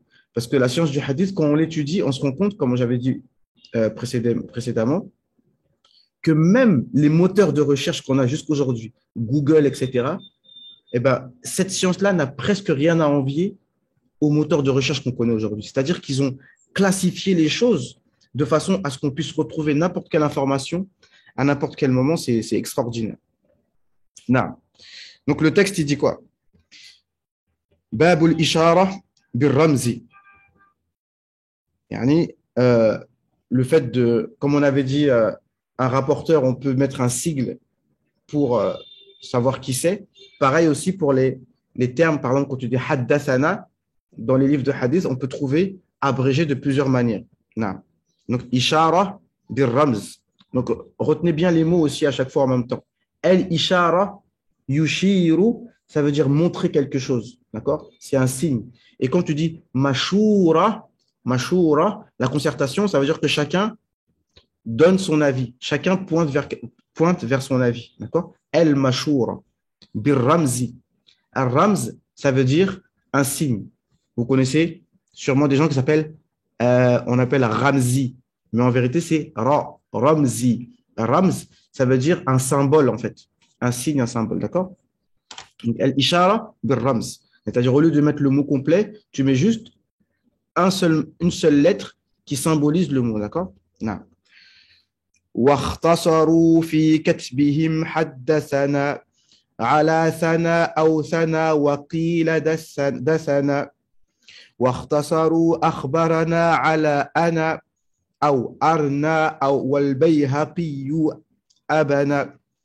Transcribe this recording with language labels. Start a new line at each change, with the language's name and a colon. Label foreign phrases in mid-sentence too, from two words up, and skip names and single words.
French: Parce que la science du hadith, quand on l'étudie, on se rend compte, comme j'avais dit précédemment, que même les moteurs de recherche qu'on a jusqu'aujourd'hui, Google, etc., eh ben, cette science-là n'a presque rien à envier aux moteurs de recherche qu'on connaît aujourd'hui. C'est-à-dire qu'ils ont classifié les choses de façon à ce qu'on puisse retrouver n'importe quelle information à n'importe quel moment. C'est extraordinaire. Non. Donc, le texte, il dit quoi?
Arabic: باب الإشارة بالرمز.
French: Yani, le fait de, comme on avait dit, un rapporteur, on peut mettre un sigle pour savoir qui c'est. Pareil aussi pour les termes, par exemple, quand tu dis haddathana, dans les livres de hadith, on peut trouver abrégé de plusieurs manières. Non. Donc,
Arabic: إشارة بالرمز.
French: Donc, retenez bien les mots aussi à chaque fois en même temps.
Arabic: الإشارة يشير,
French: ça veut dire montrer quelque chose. D'accord? C'est un signe. Et quand tu dis mashura, la concertation, ça veut dire que chacun donne son avis. Chacun pointe vers son avis. D'accord?
Arabic: المشورة بالرمز.
French: Un ramz, ça veut dire un signe. Vous connaissez sûrement des gens qui s'appellent, on appelle Ramzi, mais en vérité, c'est Ramzi. Ramz, ça veut dire un symbole, en fait. Un signe, un symbole, d'accord? Donc,
Arabic: الإشارة بالرمز.
French: C'est-à-dire, au lieu de mettre le mot complet, tu mets juste une seule lettre qui symbolise le mot, d'accord? Non.
Arabic: واختصروا في كتبهم حدثنا على ثنا أو ثنا وقيل دسنا واختصروا أخبرنا على أنا أو أرنا أو والبيهقي أبنا